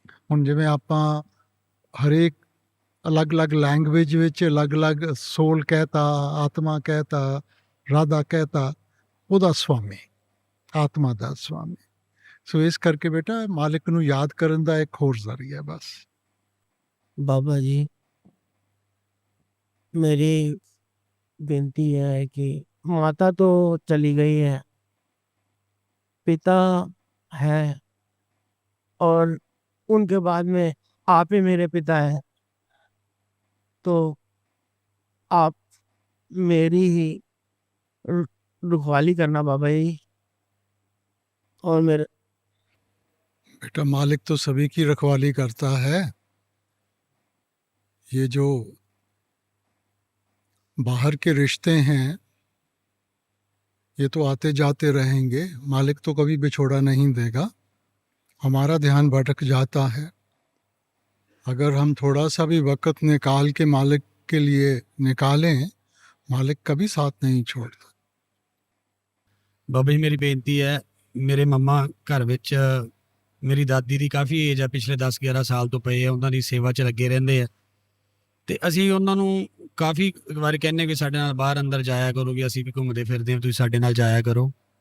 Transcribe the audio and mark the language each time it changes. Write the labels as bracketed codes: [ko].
[pa] ਹੁਣ ਜਿਵੇਂ ਆਪਾਂ ਹਰੇਕ ਅਲੱਗ-ਅਲੱਗ ਲੈਂਗੁਏਜ ਵਿੱਚ ਅਲੱਗ-ਅਲੱਗ ਸੋਲ ਕਹਿਤਾ, ਆਤਮਾ ਕਹਿਤਾ, ਰਾਧਾ ਕਹਿਤਾ, ਉਹਦਾ ਸਵਾਮੀ, ਆਤਮਾ ਦਾ ਸਵਾਮੀ। ਸੋ ਇਸ ਕਰਕੇ ਬੇਟਾ ਮਾਲਿਕ ਨੂੰ ਯਾਦ ਕਰਨ ਦਾ ਇੱਕ ਹੋਰ ਜ਼ਰੀਆ ਬਸ। [hi] बाबा जी, मेरी विनती है कि माता तो चली गई है, पिता है, और उनके बाद में आप ही मेरे पिता है। तो आप मेरी ही रखवाली करना बाबा जी, और मेरे बेटा मालिक तो सभी की रखवाली करता है। ये जो बाहर के रिश्ते हैं ये तो आते जाते रहेंगे, मालिक तो कभी बिछोड़ा नहीं देगा। हमारा ध्यान भटक जाता है, अगर हम थोड़ा सा भी वक्त निकाल के मालिक के लिए निकालें, मालिक कभी साथ नहीं छोड़ता। [pa] ਬਾਬਾ ਜੀ ਮੇਰੀ ਬੇਨਤੀ ਹੈ, ਮੇਰੇ ਮੰਮਾ ਘਰ ਵਿੱਚ ਮੇਰੀ ਦਾਦੀ ਦੀ ਕਾਫੀ ਏਜ ਆ, ਪਿਛਲੇ 10-11 ਸਾਲ ਤੋਂ ਪਏ ਆ, ਉਹਨਾਂ ਦੀ ਸੇਵਾ 'ਚ ਲੱਗੇ ਰਹਿੰਦੇ ਆ। ਤੇ ਅਸੀਂ ਉਹਨਾਂ ਨੂੰ ਕਾਫੀ ਵਾਰ ਕਹਿੰਦੇ ਵੀ ਸਾਡੇ ਨਾਲ ਬਾਹਰ ਅੰਦਰ ਜਾਇਆ ਕਰੋ, ਵੀ ਅਸੀਂ ਵੀ ਘੁੰਮਦੇ ਫਿਰਦੇ ਹਾਂ, ਤੁਸੀਂ ਸਾਡੇ ਨਾਲ ਜਾਇਆ ਕਰੋ।